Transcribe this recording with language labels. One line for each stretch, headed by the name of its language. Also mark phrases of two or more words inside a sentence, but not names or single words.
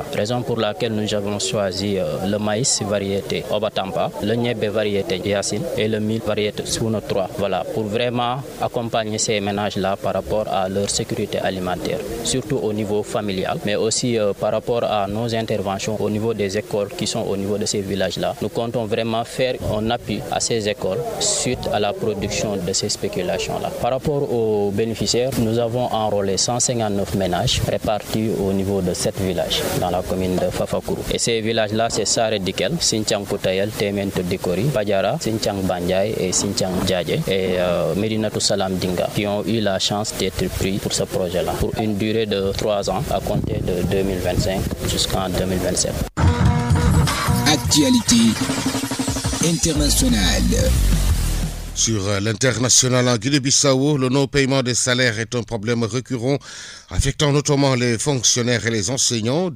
French: Raison pour laquelle nous avons choisi le maïs variété Obatampa, le niébé variété Yacine et le mil variété Suno 3, pour vraiment accompagner ces ménages-là par rapport à leur sécurité alimentaire, surtout au niveau familial, mais aussi par rapport à nos interventions au niveau des écoles qui sont au niveau de ces villages-là. Nous comptons vraiment faire un appui à ces écoles suite à la production de ces spéculations-là. Par rapport aux bénéficiaires, nous avons enrôlé 159 ménages répartis au niveau de 7 villages dans la commune de Fafakourou. Et ces villages-là, c'est Sare Dikel, Sinthiang Koutayel, Temento Dikori, Badiara, Sinthiang Bandiaï et Sinthiang Djadje et Medinatou Salam Dinga qui ont eu la chance d'être pris pour ce projet-là pour une durée de 3 ans à compter de 2025 jusqu'en 2027. Actualité internationale. Sur l'international en Guinée-Bissau, le non-paiement des salaires est un problème récurrent affectant notamment les fonctionnaires et les enseignants.